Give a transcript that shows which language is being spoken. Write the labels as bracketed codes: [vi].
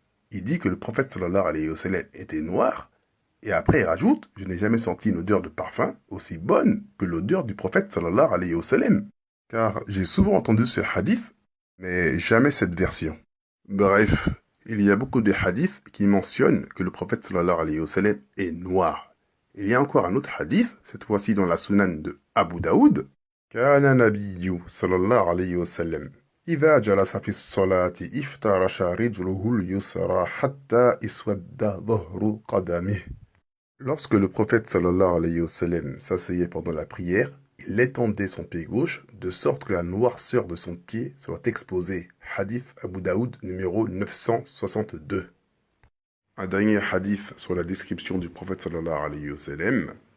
[fr] Il dit que le prophète sallallahu alayhi wa sallam était noir, et après il rajoute « Je n'ai jamais senti une odeur de parfum aussi bonne que l'odeur du prophète sallallahu alayhi wa sallam. » Car j'ai souvent entendu ce hadith, mais jamais cette version. Bref, il y a beaucoup de hadiths qui mentionnent que le prophète sallallahu alayhi wa sallam est noir. Il y a encore un autre hadith, cette fois-ci dans la Sunan de Abu Daoud. [ar] Kana nabiyyu sallallahu alayhi wa sallam. إذا جلس في الصلاة افترش رجله اليسرى حتى اسود ظهر قدمه. [fr] Lorsque le prophète sallallahu alayhi wa sallam s'asseyait pendant la prière, il étendait son pied gauche de sorte que la noirceur de son pied soit exposée. Hadith Abu Daoud numéro 962. Un dernier hadith sur la description du prophète sallallahu alayhi wa sallam.